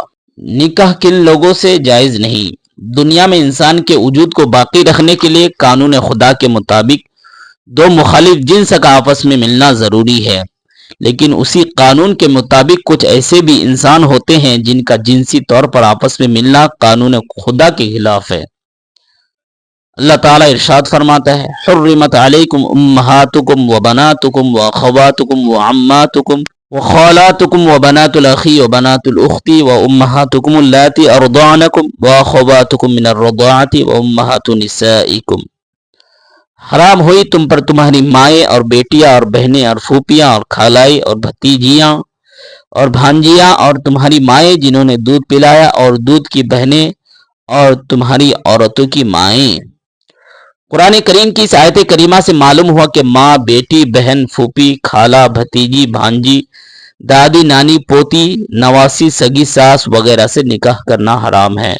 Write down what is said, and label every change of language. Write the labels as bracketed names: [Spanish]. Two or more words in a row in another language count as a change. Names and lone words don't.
[Urdu] نکاح کن لوگوں سے جائز نہیں؟ دنیا میں انسان کے وجود کو باقی رکھنے کے لیے قانون خدا کے مطابق دو مخالف جنس کا آپس میں ملنا ضروری ہے، لیکن اسی قانون کے مطابق کچھ ایسے بھی انسان ہوتے ہیں جن کا جنسی طور پر آپس میں ملنا قانون خدا کے خلاف ہے۔ [Arabic] اللہ تعالیٰ ارشاد فرماتا ہے، حرمت علیکم امہاتکم وبناتکم واخواتکم وعماتکم وخالاتکم وبنات الاخی وبنات الاخت وامہاتکم اللاتی ارضعنکم واخواتکم من الرضاعۃ وامہات نسائکم۔ [Urdu] حرام ہوئی تم پر تمہاری مائیں اور بیٹیاں اور بہنیں اور پھوپھیاں اور خالائی اور بھتیجیاں اور بھانجیاں اور تمہاری مائیں جنہوں نے دودھ پلایا اور دودھ کی بہنیں اور تمہاری عورتوں کی مائیں۔ قرآن کریم کی اس آیت کریمہ سے معلوم ہوا کہ ماں، بیٹی، بہن، پھوپھی، خالہ، بھتیجی، بھانجی، دادی، نانی، پوتی، نواسی، سگی ساس وغیرہ سے نکاح کرنا حرام ہے۔